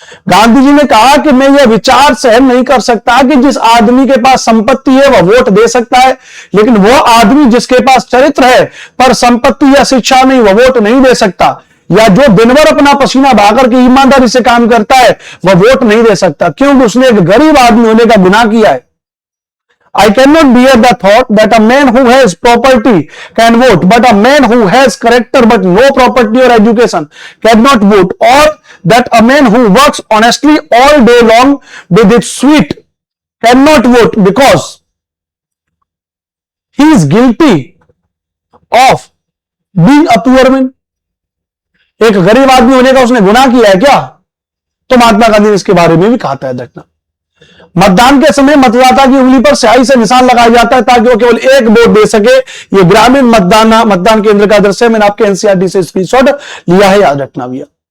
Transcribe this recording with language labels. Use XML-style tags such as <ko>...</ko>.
<hi>गांधी जी ने कहा कि मैं यह विचार सहन नहीं कर सकता कि जिस आदमी के पास संपत्ति है वह वोट दे सकता है, लेकिन वो आदमी जिसके पास चरित्र है पर संपत्ति या शिक्षा नहीं, वह वोट नहीं दे सकता। या जो दिन भर अपना पसीना बहाकर के ईमानदारी से काम करता है वह वोट नहीं दे सकता, क्योंकि उसने एक गरीब आदमी होने का गुनाह किया है।</hi> <en>I cannot bear the thought that a man who has property can vote, but a man who has character but no property or education cannot vote, or that a man who works honestly all day long with his sweat cannot vote because he is guilty of being a poor man.</en> <hi>एक गरीब आदमी होने का उसने गुनाह किया है क्या? तो महात्मा गांधी ने इसके बारे में भी कहा था, देखना। मतदान के समय मतदाता की उंगली पर स्याही से निशान लगाया जाता है ताकि वो केवल एक वोट दे सके। ये ग्रामीण मतदान केंद्र का दृश्य मैंने आपके एनसीईआरटी से स्क्रीनशॉट लिया है, याद रखना भैया।</hi>